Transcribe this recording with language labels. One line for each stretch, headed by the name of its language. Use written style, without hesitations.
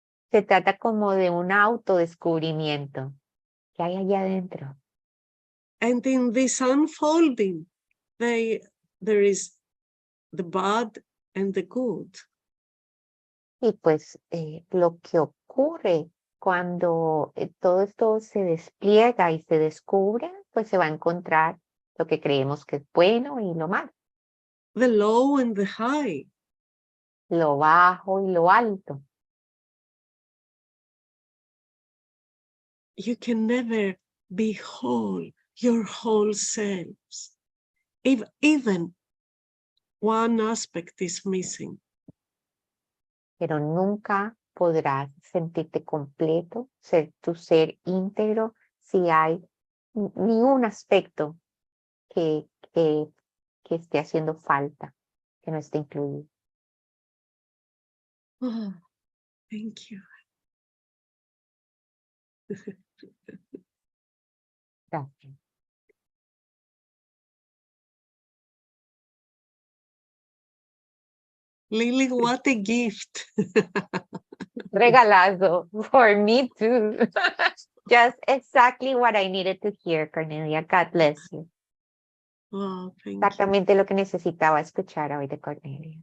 Spanish: Se trata como de un autodescubrimiento. ¿Qué hay allá adentro?
English: And in this unfolding, there is the bad and the good.
Spanish: Y pues lo que ocurre cuando todo esto se despliega y se descubre, pues se va a encontrar lo que creemos que es bueno y lo malo,
English: The low and the high.
Spanish: lo bajo y lo alto.
English: You can never be whole, your whole selves. Even one aspect is missing.
Spanish: Pero nunca podrás sentirte completo, ser tu ser íntegro, si hay ni un aspecto que esté haciendo falta, que no esté incluido.
English: Oh, thank you.
Spanish: Gracias.
English: Lily, what a gift.
Spanish: Regalazo
English: for me too. Just exactly what I needed to hear, Cornelia. God bless you. Oh, thank you.
Spanish: Exactamente lo que necesitaba escuchar hoy de Cornelia.